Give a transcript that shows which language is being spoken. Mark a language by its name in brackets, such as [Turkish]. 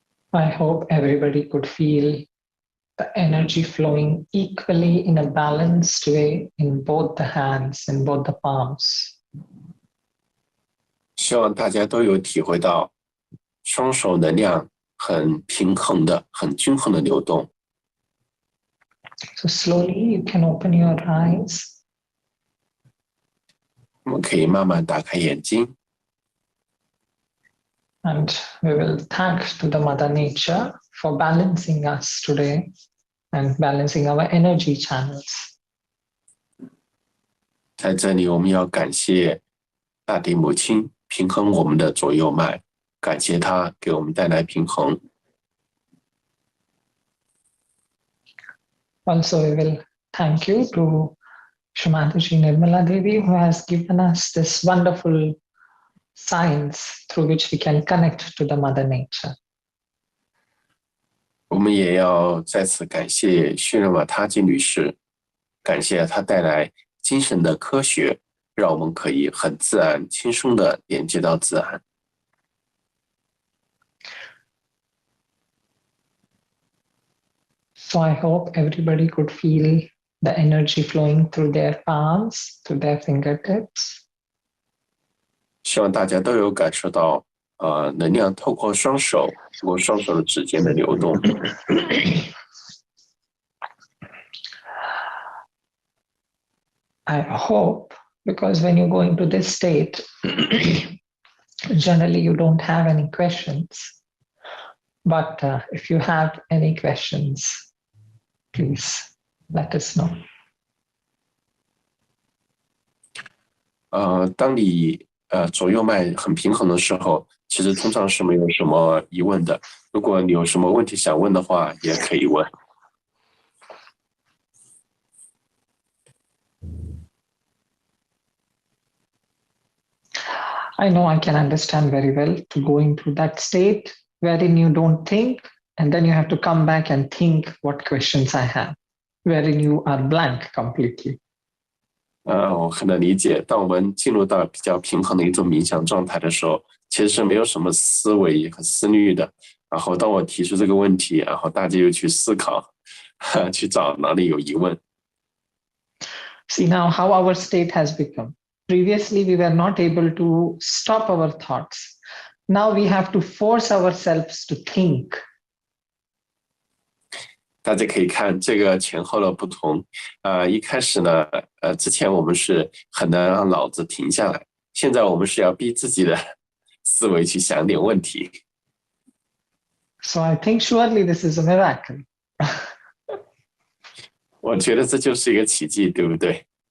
[English] I hope everybody could feel the energy flowing equally in a balanced way in both the hands, in both the palms. [Chinese] 希望大家都有体会到双手能量很平衡的、很均衡的流动。 [English] So slowly you can open your eyes. [Chinese] 我们可以慢慢打开眼睛。 [English] And we will thank to the Mother Nature for balancing us today and balancing our energy channels. [Chinese] 在这里，我们要感谢大地母亲平衡我们的左右脉，感谢她给我们带来平衡。 [English] Also, we will thank you to Srimataji Nirmala Devi, who has given us this wonderful science through which we can connect to the Mother Nature. [Chinese] 我们也要再次感谢须热玛他基女士，感谢她带来精神的科学，让我们可以很自然、轻松地连接到自然。 [English] So I hope everybody could feel the energy flowing through their palms, through their fingertips. [Chinese] 希望大家都有感受到，能量透过双手，通过双手的指尖的流动。 [English] I hope, because when you go into this state, generally you don't have any questions. But if you have any questions, please let us know. [Chinese] 当你左右脉很平衡的时候，其实通常是没有什么疑问的。如果你有什么问题想问的话，也可以问。 [English] I know I can understand very well to go into that state wherein you don't think, and then you have to come back and think what questions I have, wherein you are blank completely. [Chinese] 我很能理解。当我们进入到比较平衡的一种冥想状态的时候，其实是没有什么思维和思虑的。然后当我提出这个问题，然后大家又去思考，去找哪里有疑问。 [English] See now how our state has become. Previously, we were not able to stop our thoughts. Now we have to force ourselves to think. [Chinese] 大家可以看这个前后的不同。一开始呢，之前我们是很难让脑子停下来，现在我们是要逼自己的思维去想点问题。 [English] So I think surely this is a miracle. [Chinese] 我觉得这就是一个奇迹，对不对？